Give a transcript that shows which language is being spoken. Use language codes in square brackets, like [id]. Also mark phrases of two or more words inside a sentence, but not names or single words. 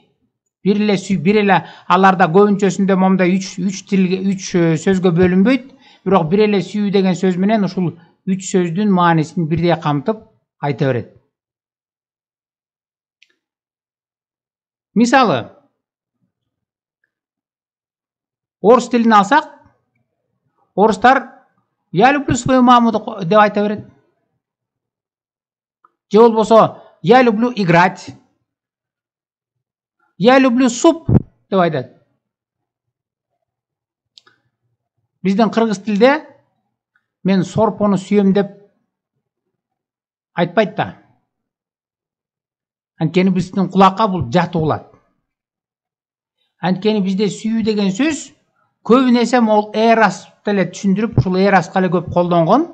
[ky] Бир эле аларда көбүнчөсүндө момундай 3 сөзгө бөлүнбөйт, бирок бир эле сүйүү деген сөз менен ушул 3 сөздүн маанисин бирдей камтып айта берет. Мисалы, орус тилин алсак, орустар [ru] я люблю свою маму [ky] деп айта берет. Же болбосо [ru] я люблю играть. Я люблю суп [ky] деп айтат. Биздин кыргыз тилде мен сорпону сүйөм деп айтпайт да. Анткени биздин кулакка бул жат угулат. Анткени бизде сүйүү деген сөз көбүнесе могул эрос деле түшүндүрүп, ушул эроска эле көп колдонгон.